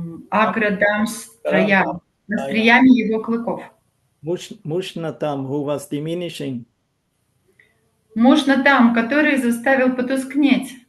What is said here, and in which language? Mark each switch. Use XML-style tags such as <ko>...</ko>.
<ru>Аградам строя, остриями его клыков.</ru> <en>Mushnatam, who was diminishing.</en> <ru>Мушнатам, который заставил потускнеть.</ru>